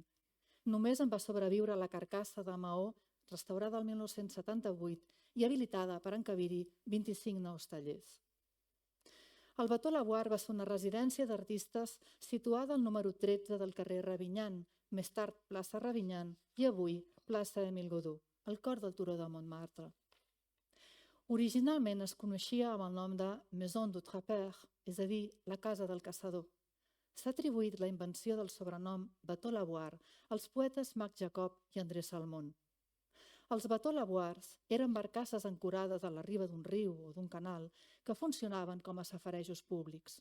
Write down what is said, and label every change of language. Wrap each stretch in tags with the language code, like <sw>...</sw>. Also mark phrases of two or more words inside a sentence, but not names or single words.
<ca>Només en va sobreviure la carcassa de maó restaurada el 1978 i habilitada per encabir-hi 25 nous tallers. El Bateau Lavoir va ser una residència d'artistes situada al número 13 del carrer Ravignan, més tard plaça Ravignan i avui plaça Émile Godot, al cor del turó de Montmartre. Originalment es coneixia amb el nom de Maison du Trappeur, és a dir, la casa del caçador. S'ha atribuït la invenció del sobrenom Bateau Lavoir als poetes Marc Jacob i André Salmon. Els Bateau Lavoirs eren barcasses ancorades a la riba d'un riu o d'un canal que funcionaven com a safarejos públics.</ca>